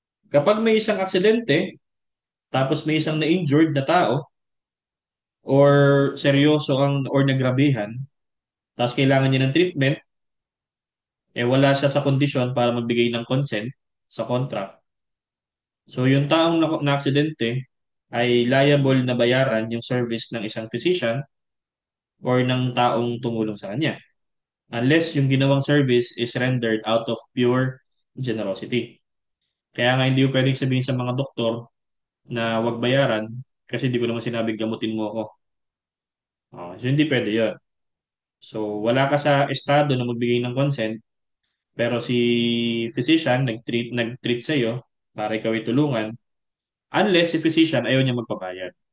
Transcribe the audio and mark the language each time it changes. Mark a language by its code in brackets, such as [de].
[tl] Kapag may isang aksidente, tapos may isang na-injured na tao, or seryoso or nagrabihan, tapos kailangan niya ng treatment, wala siya sa kondisyon para magbigay ng consent sa contract. So, yung taong na-aksidente ay liable na bayaran yung service ng isang physician or ng taong tumulong sa kanya. [en] Unless [tl] yung ginawang [en] service is rendered out of pure generosity. [tl] Kaya nga hindi ko pwedeng sabihin sa mga doktor na wag bayaran kasi di ko naman sinabing gamutin mo ako. So hindi pwede yun. So wala ka sa estado na magbigay ng consent pero si physician nag-treat sa iyo para ikaw ay tulungan unless si physician ayaw niya magbabayad.